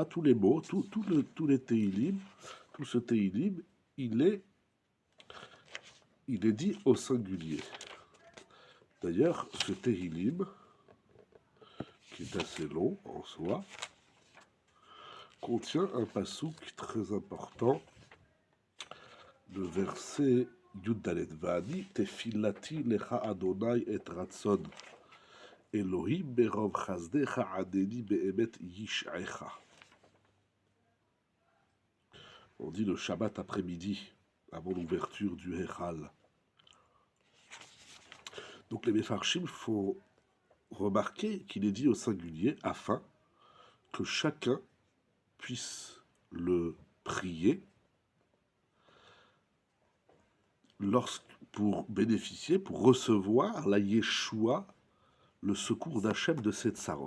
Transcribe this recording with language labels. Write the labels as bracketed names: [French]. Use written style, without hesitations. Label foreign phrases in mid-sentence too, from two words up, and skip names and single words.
[French] Tous les mots, tous les Teilim, tout ce Teilim, il est dit au singulier. D'ailleurs, ce Teilim, qui est assez long en soi, contient un passouk très important, le verset Yuddalet [Hebrew] ואני תפילתי לך אדוני עת רצון אלהים ברוב חסדך ענני באמת ישעך. [French] On dit le Shabbat après-midi, avant l'ouverture du Hechal. Donc les Mefarshim font remarquer qu'il est dit au singulier afin que chacun puisse le prier pour bénéficier, pour recevoir la Yeshua, le secours d'Hachem de cette Tsarot.